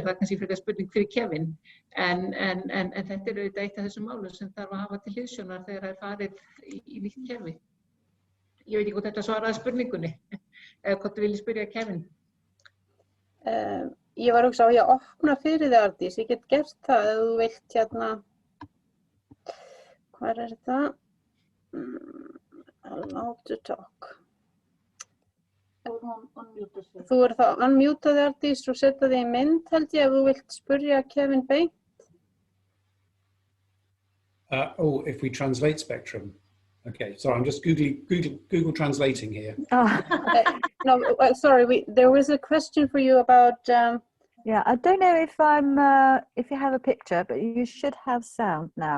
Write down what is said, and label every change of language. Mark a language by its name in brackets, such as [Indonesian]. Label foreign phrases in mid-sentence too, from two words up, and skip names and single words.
[Icelandic] Það er kannski frekar spurning fyrir Kevin. En þetta er auðvitað eitt af þessum málum sem þarf að hafa til hliðsjónar þegar það er farið í nýtt kerfi. Ég veit ekki hvort þetta svaraði spurningunni, eða hvort þú viljið spyrja Kevin. Ég var hugsa á ég að opna fyrir þig, Ardís. Ég get gert það ef þú vilt Hvar er það? [English] Allow to talk. [Icelandic] Þú er þá unmutaði, Ardís, og setja þig í mynd, held ég, ef þú vilt spyrja Kevin beint. [English] If we translate Spectrum. Okay, sorry, I'm just Google translating here. No, sorry, there was a question for you about... Yeah, I don't know if you have a picture, but you should have sound now.